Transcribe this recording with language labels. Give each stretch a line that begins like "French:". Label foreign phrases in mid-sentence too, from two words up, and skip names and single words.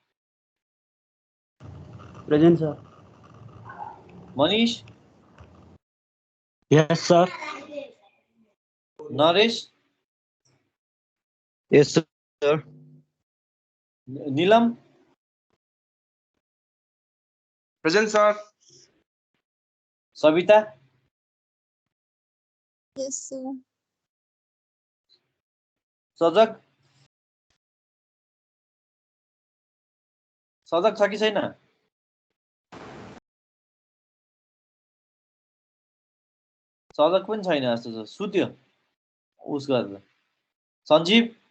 English: Present, sir. मनीष Yes, sir. नरेश Yes, sir. नीलम present sir सविता Yes, sir.
Nepali: सजग सजग छ कि छैन सजग पनि छैन जस्तो छ सुत्यो उस गरेर सञ्जीव